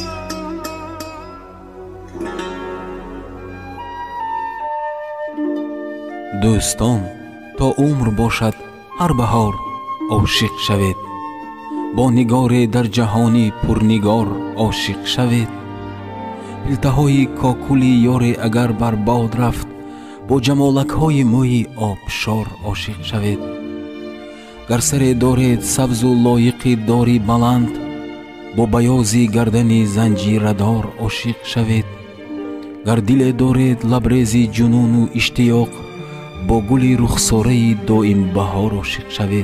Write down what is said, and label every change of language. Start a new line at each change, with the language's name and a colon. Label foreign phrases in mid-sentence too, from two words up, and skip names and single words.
Persian: دوستان تا عمر باشد هر بهار عاشق شوید، با نگار در جهانی پرنگار عاشق شوید. پلته‌های کاکل یار اگر بر باد رفت،
Tajik: бо ҷамолакҳои мӯи обшор ошиқ шавед. гар саре доред сабзу лоиқи дори баланд, бо баёзи гардани занҷирадор ошиқ шавед. гар диле доред лабрези ҷунуну иштиёқ, бо гули рухсораи доимбаҳор ошиқ шавед.